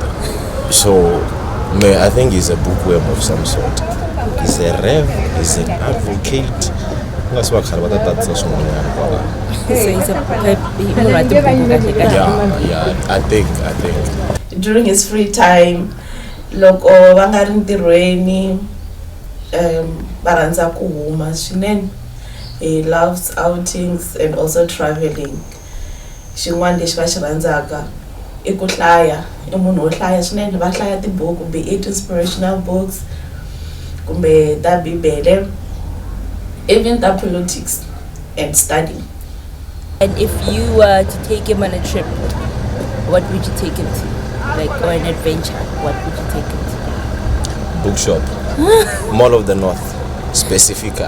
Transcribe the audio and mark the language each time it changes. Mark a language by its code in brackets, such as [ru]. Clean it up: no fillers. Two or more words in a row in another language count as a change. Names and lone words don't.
[en] So, I think he's a bookworm of some sort. He's a rev, he's an advocate. That's what that's a I think. During his free time, [ts] loko vangari ntirhweni, baranza kuhuma swinene. [en] He loves outings and also traveling. [ts] Xin'wana lexi va xi rhandzaka I ku hlaya. I munhu wo hlaya swinene, va hlaya tibuku, [en] be it inspirational books [ts] kumbe ta Bibele, [en] even the politics and study. And if you were to take him on a trip, what would you take him to? Like, or an adventure, what would you take him to? Bookshop. Mall of the North. Specifica.